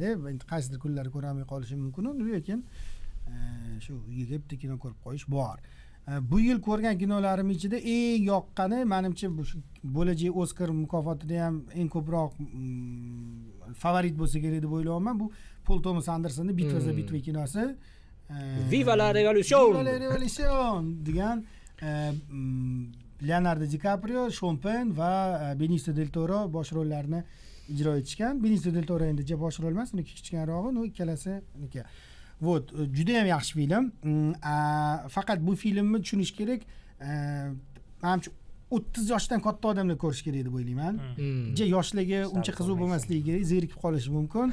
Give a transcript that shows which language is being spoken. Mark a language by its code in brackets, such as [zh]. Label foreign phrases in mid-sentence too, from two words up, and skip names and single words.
[uz] Endi qaysidir kunlari ko'ramay qolishim mumkin, lekin shu uyga bitta kino ko'rib qo'yish bor. Bu yil ko'rgan kinolarim ichida eng yoqqani, menimcha bu bo'lajak Oskar mukofotida ham eng ko'proq favorit bo'lsa kerak deb o'ylayapman. Bu Paul Thomas Andersonning Bitva za bitva kinosi. [es] Viva la revolution! Viva la revolution [uz] degan Leonardo DiCaprio, Sean Penn va Benicio del Toro bosh rollarni ijro etishgan. Benicio del Toro endi bosh rol emas, uniki kichkinarog'i, u ikkalasini. Vot, juda ham yaxshi film. Faqat bu filmni tushunish kerak. Menimcha 30 yoshdan katta odamlar ko'rish kerak deb o'ylayman. Yoshlarga uncha qiziq bo'lmasligi kerak, zerikib qolishi mumkin.